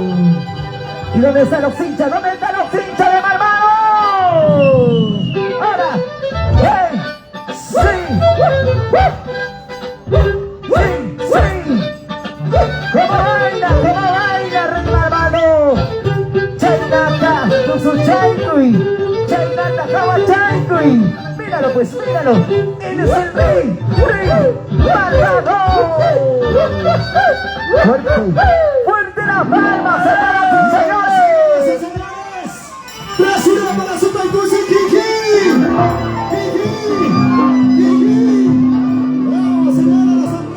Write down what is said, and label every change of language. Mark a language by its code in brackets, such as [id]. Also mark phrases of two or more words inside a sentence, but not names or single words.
[es] ¿Y dónde están los hinchas? ¿Dónde están los hinchas de Malvado? Ahora, ¡hey! ¡Sí! ¡Sí! ¡Sí! ¡Cómo baila Rey Malvado! Chainata con su chaikui. Chainata Kawachaikui. Míralo pues, míralo. Él es el Rey Malvado. Fuerte la palma, señoras y señores. ¡Brasil para Super Pussy, Kiki! ¡Kiki! ¡Bravo, señores!